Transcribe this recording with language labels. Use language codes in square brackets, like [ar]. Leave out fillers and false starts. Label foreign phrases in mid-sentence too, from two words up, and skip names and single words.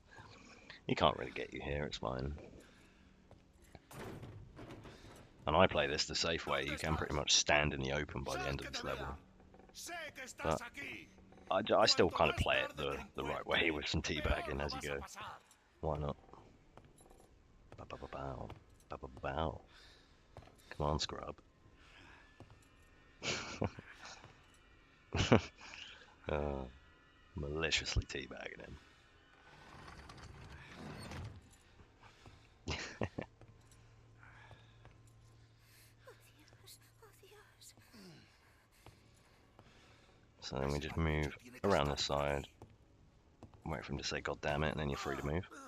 [en] He can't really get you here, it's fine. And I play this the safe way. You can pretty much stand in the open by the end of this level. But I still kind of play it the right way with some teabagging as you go. Why not? Ba-ba-ba-bow. Ba-ba-ba-bow. Come on, scrub. Maliciously teabagging him. So then we just move around this side, wait for him to say "God damn it," and then you're free to move.